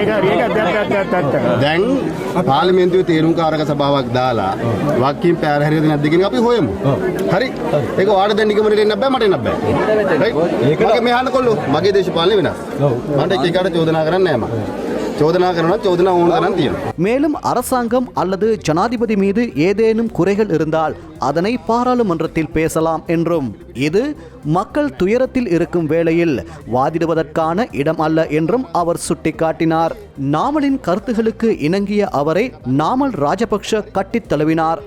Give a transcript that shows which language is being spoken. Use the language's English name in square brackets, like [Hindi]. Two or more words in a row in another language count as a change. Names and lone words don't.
[Sinhala] දැන් පාර්ලිමේන්තුවේ තීරුම්කාරක සභාවක් දාලා වක්කීම් පැහැර හරියද නැද්ද කියන අපි හොයමු. හරි ඒක ඔයාලට දැන් නිගමනට එන්න බෑ මට එන්න බෑ. රයිට් මගේ මෙහාන කොල්ලෝ මගේ දේශපාලනේ වෙනස්. මන්ට එක එකට චෝදනා කරන්නේ නැහැ මම. [Tamil] மேலும் அரசாங்கம் அல்லது ஜனாதிபதி மீது ஏதேனும் குறைகள் இருந்தால் அதனை பாராளுமன்றத்தில் பேசலாம் என்றும் இது மக்கள் துயரத்தில் இருக்கும் வேளையில் வாதிடுவதற்கான இடம் அல்ல என்றும் அவர் சுட்டிக்காட்டினார். நாமலின் கருத்துகளுக்கு இணங்கிய அவரை நாமல் ராஜபக்ஷ கட்டித் தழுவினார்.